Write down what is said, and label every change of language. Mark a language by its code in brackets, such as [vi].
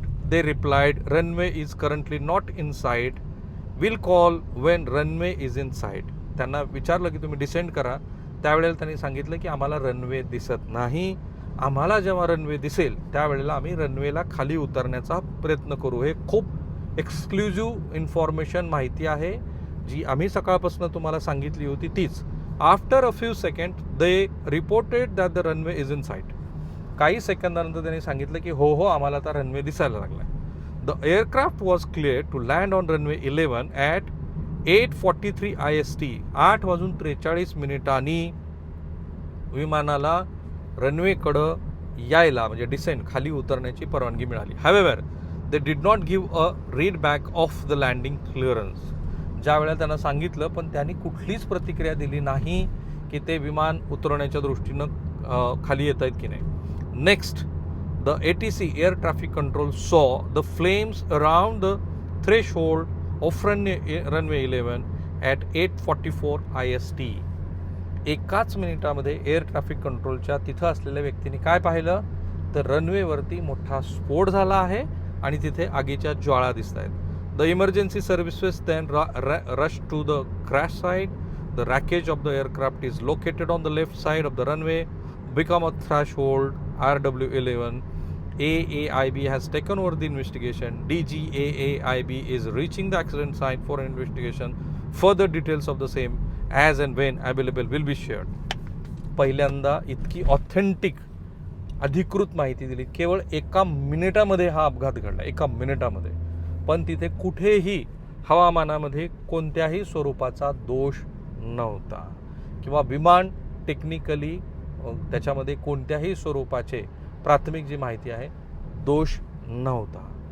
[en] They replied, runway is currently not in sight. We'll call when runway is in sight. [mr] त्यांना विचारलं की तुम्ही descend करा. त्यावेळेला त्यांनी सांगितलं की आम्हाला रनवे दिसत नाही. आम्हाला जेव्हा रनवे दिसेल त्यावेळेला आम्ही रनवेला खाली उतरण्याचा प्रयत्न करू. हे खूप एक्सक्लुझिव्ह इन्फॉर्मेशन माहिती आहे जी आम्ही सकाळपासून तुम्हाला सांगितली होती तीच. [en] After a few seconds, they reported that the runway is in sight. [mr] काही सेकंदानंतर त्यांनी सांगितलं की हो आम्हाला आता रनवे दिसायला लागला. [en] The aircraft was clear to land on runway 11 at 8:43 IST. [mr] 8:43 विमानाला रनवेकडं यायला म्हणजे डिसेंट खाली उतरण्याची परवानगी मिळाली. [en] However they did not give a read back of the landing clearance. [mr] ज्या वेळेला त्यांना सांगितलं पण त्यांनी कुठलीच प्रतिक्रिया दिली नाही की ते विमान उतरवण्याच्या दृष्टीनं खाली येत आहेत की नाही. [en] Next, the ATC air traffic control saw the flames around the threshold of runway 11 at 8:44 IST. [mr] एकाच मिनिटामध्ये एअर ट्रॅफिक कंट्रोलच्या तिथं असलेल्या व्यक्तीने काय पाहिलं तर रनवेवरती मोठा स्फोट झाला आहे आणि तिथे आगीच्या ज्वाळा दिसत आहेत. [en] The emergency services then rush to the crash site. The wreckage of the aircraft is located on the left side of the runway, become a threshold RW11. AAIB has taken over the investigation. DGAAIB is reaching the accident site for an investigation. Further details of the same as and when available will be shared. [mr] पहिल्यांदा इतकी authentic अधिकृत माहिती दिली. केवळ एका मिनिटामध्ये हा अपघात घडला, एका मिनिटामध्ये. पण तिथे कुठेही हवामानामध्ये कोणत्याही स्वरूपाचा दोष नव्हता किंवा विमान टेक्निकली त्याच्यामध्ये कोणत्याही स्वरूपाचे प्राथमिक जी माहिती आहे दोष नव्हता.